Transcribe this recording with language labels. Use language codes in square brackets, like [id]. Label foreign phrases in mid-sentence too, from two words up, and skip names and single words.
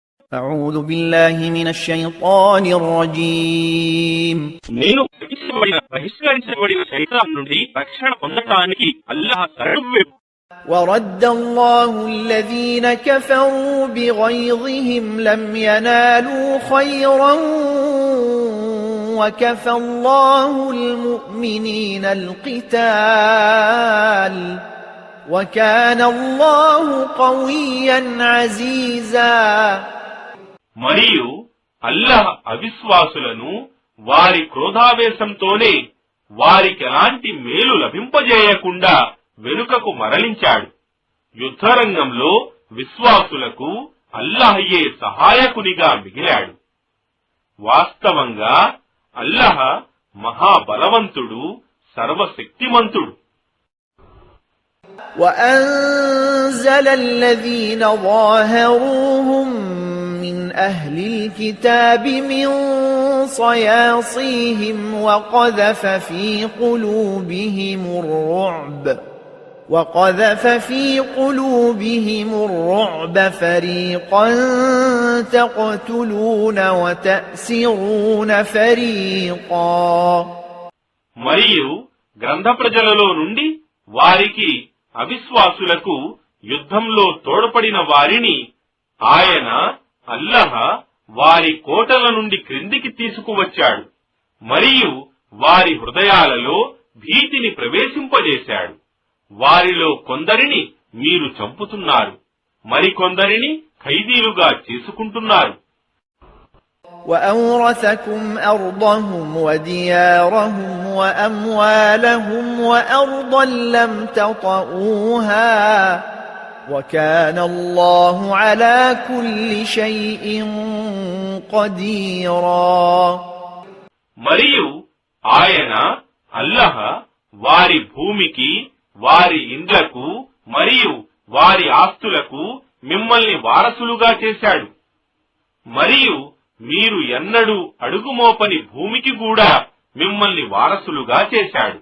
[ar] أعوذ بالله من الشيطان الرجيم [te] నేను బహిష్కరించబడిన శైతాన్ నుండి రక్షణ పొందటానికి అల్లాహ్ శరణు. [ar] ورد الله الذين كفروا بغيظهم لم ينالوا خيرا وكفى الله المؤمنين القتال وكان الله قويا عزيزا. [te] మరియు అల్లాహ్ అవిశ్వాసులను వారి క్రోధావేశంతోనే వారికి ఎలాంటి మేలు లభింపజేయకుండా వెనుకకు మరలించాడు. యుద్ధరంగంలో విశ్వాసులకు అల్లాహయే సహాయకునిగా మిగిలాడు. వాస్తవంగా అల్లాహ్ మహాబలవంతుడు, సర్వశక్తిమంతుడు. [ar] وأنزل الذين ظاهروهم من أهل الكتاب من صياصيهم وقذف في قلوبهم الرعب فريقا تقتلون وتأسرون فريقا. [te] మరియు గ్రంథ ప్రజలలో నుండి వారికి అవిశ్వాసులకు యుద్ధంలో తోడ్పడిన వారిని ఆయన అల్లాహ్ వారి కోటల నుండి క్రిందికి తీసుకువచ్చాడు. మరియు వారి హృదయాలలో భీతిని ప్రవేశింపజేశాడు. వారిలో కొందరిని మీరు చంపుతున్నారు, మరికొందరిని ఖైదీలుగా చేసుకుంటున్నారు. [ar] وأورثكم أرضهم وديارهم وأموالهم وأرضا لم تطئوها وكان الله على كل شيء قديرا. [te] మరియు ఆయన అల్లాహ్ వారి భూమికి, వారి ఇండ్లకు మరియు వారి ఆస్తులకు మిమ్మల్ని వారసులుగా చేశాడు. మరియు మీరు ఎన్నడూ అడుగుమోపని భూమికి కూడా మిమ్మల్ని వారసులుగా చేశాడు.